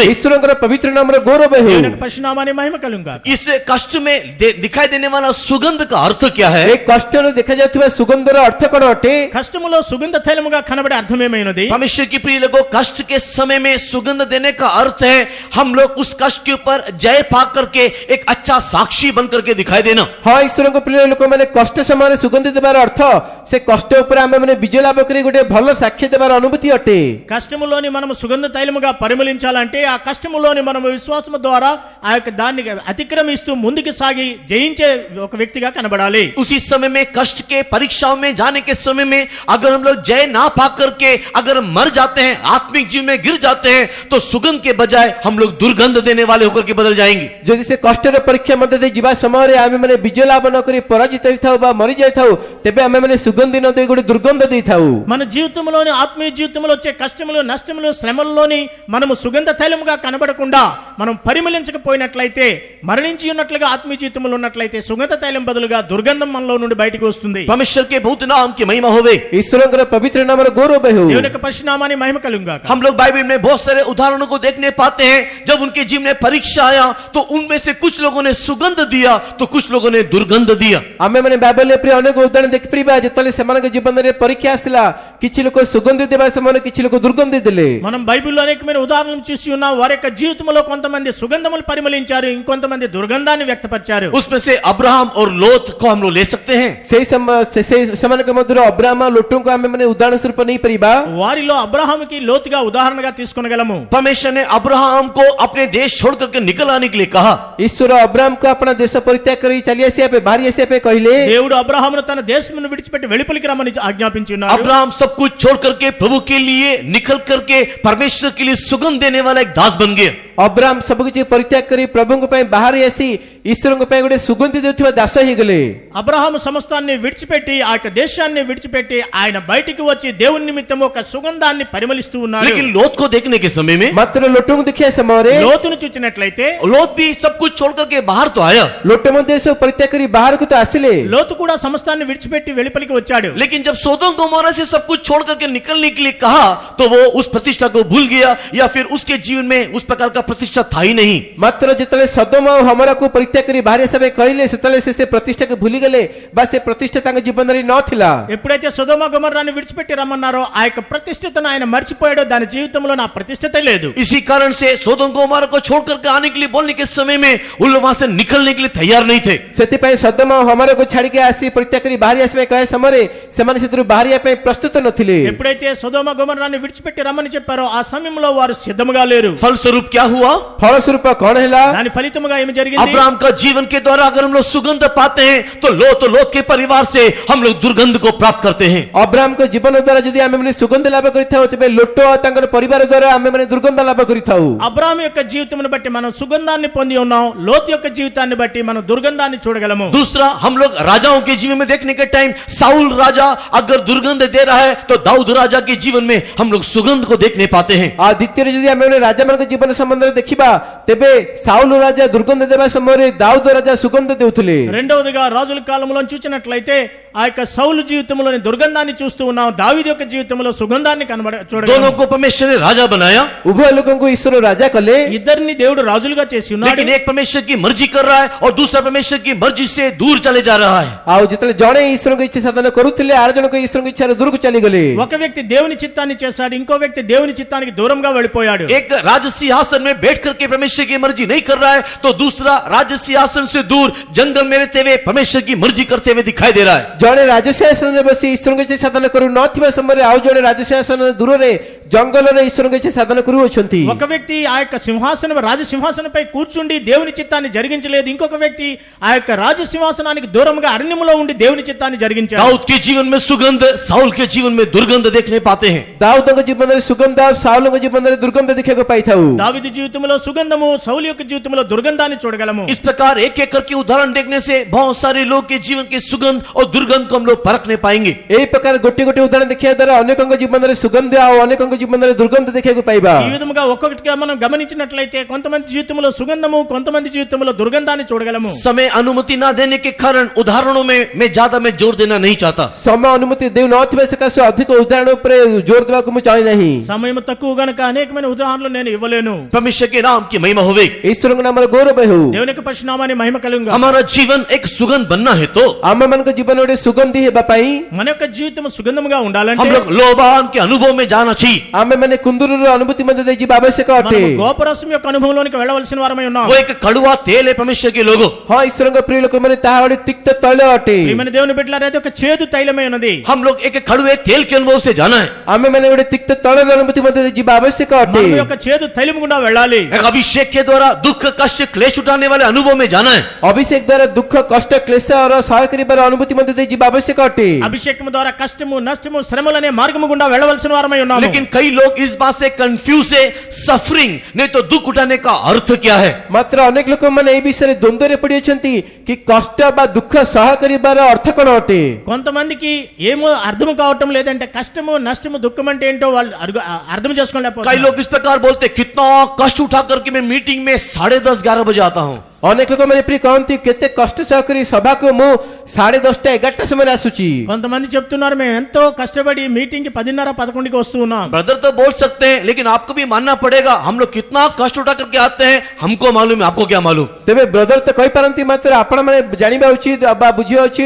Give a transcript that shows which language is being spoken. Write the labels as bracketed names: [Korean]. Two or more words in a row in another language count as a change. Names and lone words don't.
[Odia] ଈଶ୍ୱରଙ୍କର ପବିତ୍ର ନାମର ଗୌରବ ହେଉ। [Telugu] దేవుని యొక్క పరిశునామాన్ని మహిమ కలుగుగాక. [Hindi] इस कष्ट में दिखाई देने वाला सुगंध का अर्थ क्या है? [Odia] ଏ କଷ୍ଟରେ ଦେଖାଯାଉଥିବା ସୁଗନ୍ଧର ଅର୍ଥ କଣ ଅଟେ? [Telugu] కష్టములో సుగంధ తైలముగా కనబడే అర్థమేమైనది? [Hindi] परमेश्वर की प्रिय लोगों कष्ट के समय में सुगंध देने का अर्थ है हम लोग उस कष्ट के ऊपर जय पा करके एक अच्छा साक्षी बन करके दिखाई देना। [Odia] ହଁ ଈଶ୍ୱରଙ୍କ ପ୍ରିୟ ଲୋକମାନେ କଷ୍ଟ ସମୟରେ ସୁଗନ୍ଧି ଦେବାର ଅର୍ଥ ସେ କଷ୍ଟ ଉପରେ ଆମେମାନେ ବିଜୟ ଲାଭ କରି ଗୋଟେ ଭଲ ସାକ୍ଷ୍ୟ ଦେବାର ଅନୁଭୂତି ଅଟେ। [Telugu] కష్టములోని మనము సుగంధ తైలముగా పరిమళించాలంటే ఆ కష్టములోని మనము విశ్వాసము ద్వారా ఆ యొక్క దాన్ని అతిక్రమిస్తూ ముందుకు సాగి జయించే ఒక వ్యక్తిగా కనబడాలి. [Hindi] उसी समय में कष्ट के परीक्षाओं में जाने के समय में अगर हम लोग जय ना पा करके अगर मर जाते हैं आत्मिक जीवन में गिर जाते हैं तो सुगंध के बजाय हम लोग दुर्गंध देने वाले होकर के बदल जाएंगे। [Odia] ଯଦି ସେ କଷ୍ଟର ପରୀକ୍ଷା ମଧ୍ୟ ଦେଇ ଯିବା ସମୟରେ ଆମେମାନେ ବିଜୟ ଲାଭ ନ କରି ପରାଜିତ ହୋଇଥାଉ ବା ମରି ଯାଇଥାଉ ତେବେ ଆମେମାନେ ସୁଗନ୍ଧି ନ ଦେଇ ଗୋଟେ ଦୁର୍ଗନ୍ଧ ଦେଇଥାଉ। [Telugu] మన జీవితంలోని ఆత్మీయ జీవితంలో వచ్చే కష్టములు నష్టములు శ్రమల్లోని మనము సుగంధ తైలముగా కనబడకుండా మనం పరిమళించకపోయినట్లయితే మరణించి ఉన్నట్లుగా ఆత్మీయ జీవితంలో ఉన్నట్లయితే సుగంధ తైలం బదులుగా దుర్గంధం మనలో నుండి బయటకు వస్తుంది. [Hindi] परमेश्वर के बहुत नाम की महिमा होवे। [Odia] ଈଶ୍ୱରଙ୍କର ପବିତ୍ର ନାମର ଗୌରବ ହେଉ। [Telugu] దేవుని యొక్క పరిశునామాన్ని మహిమ కలుగుగాక. [Hindi] हम लोग बाइबल में बहुत सारे उदाहरणों को देखने पाते हैं जब उनके जीवन में परीक्षा आया तो उनमें से कुछ लोगों ने सुगंध दिया तो कुछ लोगों ने दुर्गंध दिया। [Odia] ଆମେମାନେ ବାଇବେଲରେ ପ୍ରିୟ ଅନେକ ଉଦାହରଣ ଦେଖିପାରିବା ଯେତେବେଳେ ସେମାନଙ୍କ ଜୀବନରେ ପରୀକ୍ଷା ଆସିଲା କିଛି ଲୋକ ସୁଗନ୍ଧି ଦେବା ସମୟରେ କିଛି ଲୋକ ଦୁର୍ଗନ୍ଧି ଦେଲେ। [Telugu] మనం బైబిల్లో అనేకమైన ఉదాహరణలు చూసి ఉన్నాం. వారి యొక్క జీవితంలో కొంతమంది సుగంధములు పరిమళించారు, ఇంకొంతమంది దుర్గంధాన్ని వ్యక్తపరిచారు. [Hindi] उसमें से अब्राहम और लोत को हम लोग ले सकते हैं। [Odia] ସେମାନଙ୍କ ମଧ୍ୟରୁ ଅବ୍ରାହମ ଲୋଟଙ୍କୁ ଆମେମାନେ ଉଦାହରଣ ସ୍ୱରୂପ ନେଇପାରିବା। [Telugu] వారిలో అబ్రహాముకి లోతుగా ఉదాహరణగా తీసుకొనగలము. [Hindi] परमेश्वर ने अब्राहम को अपने देश छोड़ करके निकल आने के लिए कहा। [Odia] ଈଶ୍ୱର ଅବ୍ରାହମକୁ ଆପଣା ଦେଶ ପରିତ୍ୟାଗ କରି ଚାଲି ଆସିବା ପାଇଁ ବାହାରି ଆସିବା ପାଇଁ କହିଲେ। [Telugu] దేవుడు అబ్రహామును తన దేశమును విడిచిపెట్టి వెలుపలికి రమ్మని ఆజ్ఞాపించి ఉన్నారు. [Hindi] अब्राहम सब कुछ छोड़ करके प्रभु के लिए निकल करके परमेश्वर के लिए सुगंध देने वाला एक दास बन गया। [Odia] ଅବ୍ରାହମ ସବୁକିଛି ପରିତ୍ୟାଗ କରି ପ୍ରଭୁଙ୍କ ପାଇଁ ବାହାରି ଆସି ଈଶ୍ୱରଙ୍କ ପାଇଁ ଗୋଟେ ସୁଗନ୍ଧି ଦେଉଥିବା ଦାସ ହେଇଗଲେ। [Telugu] అబ్రహాము సమస్తాన్ని విడిచిపెట్టి ఆ యొక్క దేశాన్ని విడిచిపెట్టి ఆయన బయటికి వచ్చి దేవుని నిమిత్తం ఒక సుగంధాన్ని పరిమళిస్తూ ఉన్నారు. [Hindi] लेकिन लोत को देखने के समय में [Odia] ମାତ୍ର ଲୋଟଙ୍କୁ ଦେଖିବା ସମୟରେ [Telugu] లోతును చూచినట్లయితే [Hindi] लोत भी सब कुछ छोड़ करके बाहर तो आया [Odia] ଲୋଟ ମଧ୍ୟ ସବୁ ପରିତ୍ୟାଗ କରି ବାହାରକୁ ତ ଆସିଲେ। [Telugu] లోతు కూడా సమస్తాన్ని విడిచిపెట్టి వెలుపలికి వచ్చాడు. [Hindi] लेकिन जब सोदोम गोमोरा से सब कुछ छोड़ करके निकलने के लिए कहा तो वो उस प्रतिष्ठा को भूल गया या फिर उसके जीवन में उस प्रकार का प्रतिष्ठा था ही नहीं। [Odia] ମାତ୍ର ଯେତେବେଳେ ସଦୋମ ଆଉ ହମରାକୁ ପରିତ୍ୟାଗ କରି ବାହାରି ଆସିବା ପାଇଁ କହିଲେ ସେତେବେଳେ ସେ ପ୍ରତିଷ୍ଠାକୁ ଭୁଲିଗଲେ ବା ସେ ପ୍ରତିଷ୍ଠା ତାଙ୍କ ଜୀବନରେ ନଥିଲା। [Telugu] ఎప్పుడైతే సొదొమ గొమొర్రాను విడిచిపెట్టి రమ్మన్నారో ఆ యొక్క ప్రతిష్టతను ఆయన మర్చిపోయాడో దాని జీవితంలో నా ప్రతిష్టతే లేదు. [Hindi] इसी कारण से सोदोम गोमोरा को छोड़ करके आने के लिए बोलने के समय में उन लोग वहां से निकलने के लिए तैयार नहीं थे। [Odia] ସେଥିପାଇଁ ସଦୋମ ଆଉ ହମରାକୁ ଛାଡିକି ଆସି ପରିତ୍ୟାଗ କରି ବାହାରି ଆସିବା ପାଇଁ କହିବା ସମୟରେ ସେମାନେ ସେଥିରୁ ବାହାରିବା ପାଇଁ ପ୍ରସ୍ତୁତ ନଥିଲେ। [Telugu] ఎప్పుడైతే సొదొమ గొమొర్రాను విడిచిపెట్టి రమ్మని చెప్పారో ఆ సమయంలో వారు సిద్ధముగా లేరు. [Hindi] फलस्वरूप क्या हुआ? [Odia] ଫଳସ୍ୱରୂପ କଣ ହେଲା? [Telugu] దాని ఫలితముగా ఏమి జరిగింది? [Hindi] अब्राहम का जीवन के द्वारा अगर हम लोग सुगंध पाते हैं तो तो लोत के परिवार से हम लोग दुर्गंध को प्राप्त करते हैं। [Odia] ଅବ୍ରାହମଙ୍କ ଜୀବନ ଦ୍ୱାରା ଯଦି ଆମେ ମାନେ ସୁଗନ୍ଧ ଲାଭ କରିଥାଉ ତେବେ ଲୋଟ ତାଙ୍କର ପରିବାର ଦ୍ୱାରା ଆମେ ମାନେ ଦୁର୍ଗନ୍ଧ ଲାଭ କରିଥାଉ। [Telugu] అబ్రాహాము యొక్క జీవితమును బట్టి మనం సుగంధాన్ని పొంది ఉన్నాం, లోతు యొక్క జీవితాన్ని బట్టి మనం దుర్గంధాన్ని చూడగలము। [Hindi] दूसरा, हम लोग राजाओं के जीवन में देखने के टाइम साउल राजा अगर दुर्गंध दे रहा है तो दाऊद राजा के जीवन में हम लोग सुगंध को देखने पाते हैं। [Odia] ଆଉ ଦ୍ୱିତୀୟରେ ଯଦି ଆମେ ମାନେ ରାଜାମାନଙ୍କ ଜୀବନ ସମ୍ବନ୍ଧରେ ଦେଖିବା ତେବେ ସାଉଲ ରାଜା ଦୁର୍ଗନ୍ଧ ଦେବା ସମୟରେ ଦାଉଦ ରାଜା ସୁଗନ୍ଧ ଦେଉଥିଲେ। [Telugu] రెండవదిగా రాజుల కాలంలో చూసినట్లయితే ఆ యొక్క సౌలు జీవితంలోని దుర్గంధాన్ని చూస్తూ ఉన్నాం, దావీదు యొక్క జీవితంలో సుగంధాన్ని [Hindi] दोनों [Telugu] చూడగలము। [Hindi] को परमेश्वर ने राजा बनाया, [Odia] ଉଭୟ ଲୋକଙ୍କୁ ଈଶ୍ୱର రాజా କଲେ। [Telugu] ఇద్దరిని దేవుడు రాజులుగా చేసి ఉన్నాడు। [Hindi] लेकिन एक परमेश्वर की मर्जी कर रहा है और दूसरा परमेश्वर की मर्जी से दूर चले जा रहा है। [Odia] ଆଉ ଯେତେବେଳେ ଜଣେ ଈଶ୍ୱରଙ୍କ ଇଚ୍ଛା ସାଧନ କରୁଥିଲେ ଆର ଜଣକ ଈଶ୍ୱରଙ୍କ ଇଚ୍ଛାରୁ ଦୂରକୁ ଚାଲିଗଲେ। [Telugu] ఒక వ్యక్తి దేవుని చిత్తాన్ని చేశాడు, ఇంకో వ్యక్తి దేవుని చిత్తానికి దూరంగా వెళ్ళిపోయాడు। [Hindi] एक राज सिंहासन में बैठ करके परमेश्वर की मर्जी नहीं कर रहा है तो दूसरा राज सिंहासन से दूर जंगल में रहते हुए परमेश्वर की मर्जी करते हुए दिखाई दे रहा है। [Odia] ଜଣେ ରାଜସିଂହାସନରେ ବସି ଈଶ୍ୱରଙ୍କ ଇଚ୍ଛା ସାଧନ କରୁ ନଥିବା ସମୟରେ ଆଉ ଜଣେ ରାଜସିଂହାସନ ଦୂରରେ ଜଙ୍ଗଲରେ ଈଶ୍ୱରଙ୍କ ଇଚ୍ଛା ସାଧନ କରୁଅଛନ୍ତି। [Telugu] ఒక వ్యక్తి ఆ యొక్క సింహాసనం రాజసింహాసనంపై కూర్చుండి దేవుని చిత్తాన్ని జరిగించలేదు, ఇంకొక వ్యక్తి ఆ యొక్క రాజసింహాసనానికి దూరంగా అరణ్యములో ఉండి దేవుని చిత్తాన్ని జరిగించాడు। [Hindi] दाऊद के जीवन में सुगंध, साउल के जीवन में दुर्गंध देखने पाते हैं। [Odia] ଦାଉଦଙ୍କ ଜୀବନରେ ସୁଗନ୍ଧ ସାଉଲଙ୍କ ଜୀବନରେ ଦୁର୍ଗନ୍ଧ ଦେଖିବାକୁ ପାଇଥାଉ। [Telugu] దావీదు జీవితంలో సుగంధము, సౌలు యొక్క జీవితంలో దుర్గంధాన్ని చూడగలము। [Hindi] इस प्रकार एक एक करके उदाहरण देखने से बहुत सारे लोग के जीवन के सुगंध और दुर्गंध को हम लोग परखने पाएंगे। [Odia] ଏହି ପ୍ରକାର ଗୋଟିଏ ଗୋଟିଏ ଉଦାହରଣ ଦେଖିବା ଦ୍ୱାରା ଅନେକଙ୍କ ଜୀବନରେ ସୁଗନ୍ଧ ଆଉ ଅନେକଙ୍କ ଜୀବନରେ ଦୁର୍ଗନ୍ଧ ଦେଖିବାକୁ ପାଇବା। [Telugu] ఈ విధముగా ఒక్కొక్కటిగా మనం గమనించినట్లయితే కొంతమంది జీవితంలో సుగంధము, కొంతమంది జీవితంలో దుర్గంధాన్ని చూడగలము। [Hindi] समय अनुमति ना देने के कारण उदाहरणों में मैं ज्यादा जोर देना नहीं चाहता। [Odia] ସମୟ ଅନୁମତି ଦେଉ ନଥିବା ସକାଶେ ଅଧିକ ଉଦାହରଣ ଉପରେ ଜୋର ଦେବାକୁ ମୁଁ ଚାହେଁ ନାହିଁ। [Telugu] సమయం తక్కువ గనుక అనేకమైన ఉదాహరణలు నేను ఇవ్వలేను। [Hindi] परमेश्वर के नाम की महिमा होवे। [Odia] ଈଶ୍ୱରଙ୍କ ନାମରେ ଗୌରବ ହେଉ। [Telugu] దేవుని యొక్క పరిశునామాన్ని మహిమ కలుగుగా। [Hindi] हमारा जीवन एक सुगंध बनना है तो [Odia] ଆମମାନଙ୍କ ଜୀବନ ଗୋଟେ ସୁଗନ୍ଧି ହେବା ପାଇଁ [Telugu] మన యొక్క జీవితం సుగంధముగా [Hindi] हम [Telugu] ఉండాలంటే [Hindi] लोग लोबान के अनुभव में जाना चाहिए। [Odia] ଆମେ ମାନେ କୁନ୍ଦୁରୁର ଅନୁଭୂତି ମଧ୍ୟ ଦେଇ ଯିବା ଆବଶ୍ୟକ ଅଟେ। [Telugu] మనము గోపరసం యొక్క అనుభవంలోనికి వెళ్ళవలసిన వారమై ఉన్నాం। [Hindi] वो एक कड़वा तेल है परमेश्वर के लोगों। [Odia] ହଁ ଈଶ୍ୱରଙ୍କ ପ୍ରିୟ ଲୋକମାନେ ତାହା ଗୋଟେ ତିକ୍ତ ତୈଳ ଅଟେ। [Telugu] ప్రియమైన దేవుని బిడ్డలారా, అది ఒక చేదు తైలమై ఉన్నది। [Hindi] हम लोग एक कड़वे तेल के अनुभव से जाना है। [Odia] ଆମେ ମାନେ ଗୋଟେ ତିକ୍ତ ତୈଳର ଅନୁଭୂତି ମଧ୍ୟ ଦେଇ ଯିବା ଆବଶ୍ୟକ ଅଟେ। [Telugu] మనం యొక్క చేదు తైలము గుండా వెళ్ళాలి। [Hindi] एक अभिषेक के द्वारा दुख कष्ट क्लेश उठाने वाले अनुभव में जाना है। [Odia] ଅଭିଷେକ ଦ୍ୱାରା ଦୁଃଖ କଷ୍ଟ କ୍ଲେଶର ସହାୟ କରିବାର ଅନୁଭୂତି ମଧ୍ୟ ଦେଇ ଯିବା ଆବଶ୍ୟକ ଅଟେ। [Telugu] అభిషేకము ద్వారా కష్టము, నష్టము, శ్రమలు అనే మార్గము గుండా వెళ్ళవలసిన వారమై ఉన్నాము। [Hindi] लेकिन कई लोग इस बात से कंफ्यूज है, सफरिंग नहीं तो दुख उठाने का अर्थ क्या है। [Odia] ମାତ୍ର ଅନେକ ଲୋକମାନେ ଏହି ବିଷୟରେ ଦ୍ୱନ୍ଦ୍ୱରେ ପଡ଼ିଅଛନ୍ତି କି କଷ୍ଟ ବା ଦୁଃଖ ସହାୟ କରିବାର ଅର୍ଥ କ'ଣ ଅଟେ। [Telugu] కొంతమందికి ఏమో అర్థం కావటం లేదంటే కష్టము, నష్టము, దుఃఖం అంటే ఏంటో వాళ్ళు అర్థం [Hindi] कई [Telugu] చేసుకోలేకపోతున్నారు। [Hindi] लोग इस प्रकार बोलते कितना कष्ट उठा करके मैं मीटिंग में 10:30-11 बजे आता हूँ। [Odia] ଅନେକ ଲୋକମାନେ ଏପରି କହନ୍ତି କେତେ କଷ୍ଟ ସହ କରି ସଭାକୁ ମୁଁ 10:30 11ଟା ସମୟରେ ଆସୁଛି। [Telugu] కొంతమంది చెప్తున్నారు మేము ఎంతో కష్టపడి మీటింగ్ కి 10:30-11కి వస్తూ ఉన్నాం। [Hindi] ब्रदर तो बोल सकते हैं लेकिन आपको भी मानना पड़ेगा हम लोग कितना कष्ट उठा करके आते हैं, हमको मालूम है, आपको क्या मालूम। [Odia] ତେବେ ବ୍ରଦର ତ କହିପାରନ୍ତି ମାତ୍ର ଆପଣମାନେ ଜାଣିବା ଉଚିତ ବା ବୁଝିବା ଉଚିତ।